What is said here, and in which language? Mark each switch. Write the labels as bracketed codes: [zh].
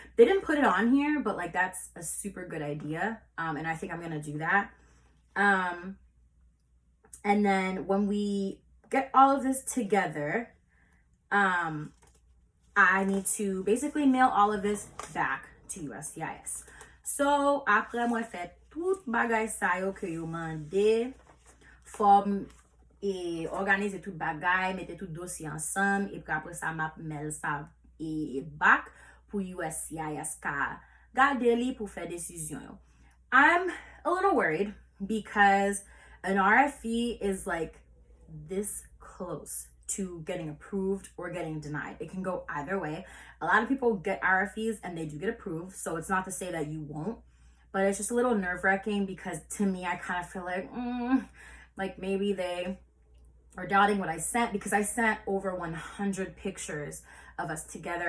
[en] They didn't put it on here, but like that's a super good idea, and I think I'm gonna do that. And then when we get all of this together, I need to basically mail all of this back to USCIS. [ht] So, après moi fait tout bagay sa yo ke yo mande, form et organize tout bagay, mette tout dossier ensemble, et puis après ça m'a mail ça et back pour USCIS ka gade li pour faire décision yo. [en] I'm a little worried because an RFE is like this close to getting approved or getting denied. It can go either way. A lot of people get RFEs and they do get approved, so it's not to say that you won't, but it's just a little nerve-wracking because to me, I kind of feel like maybe they are doubting what I sent, because I sent over 100 pictures of us together.